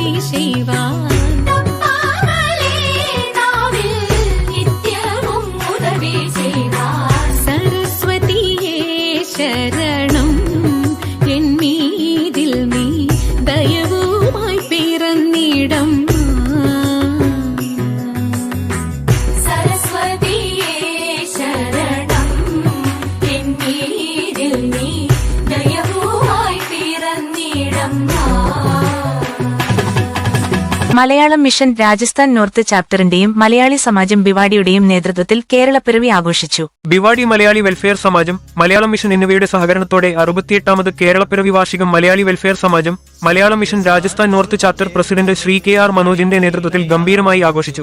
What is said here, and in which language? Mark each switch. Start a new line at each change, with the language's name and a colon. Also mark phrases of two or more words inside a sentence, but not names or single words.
Tamil: செய்வார் தப்பாமலே நாவில் நித்தியமும் உதவி செய்வார் சரஸ்வதியே சரணம் என் மீதில் நீ தயவுமாய் பிறந்திடம் சரஸ்வதியே சரணம் என் மீதில் நீ தயவுமாய் பிறந்திடம்மா.
Malayalam: മലയാളം മിഷൻ രാജസ്ഥാൻ നോർത്ത് ചാപ്റ്ററിന്റെയും മലയാളി സമാജം ഭിവാഡിയുടെയും നേതൃത്വത്തിൽ കേരളപ്പിറവി ആഘോഷിച്ചു. ഭിവാഡി മലയാളി വെൽഫെയർ സമാജം, മലയാളം മിഷൻ എന്നിവയുടെ സഹകരണത്തോടെ 68ാമത് കേരളപ്പിറവി വാർഷികം മലയാളി വെൽഫെയർ സമാജം, മലയാളം മിഷൻ രാജസ്ഥാൻ നോർത്ത് ചാപ്റ്റർ പ്രസിഡന്റ് ശ്രീ KR മനോജിന്റെ നേതൃത്വത്തിൽ ഗംഭീരമായി ആഘോഷിച്ചു.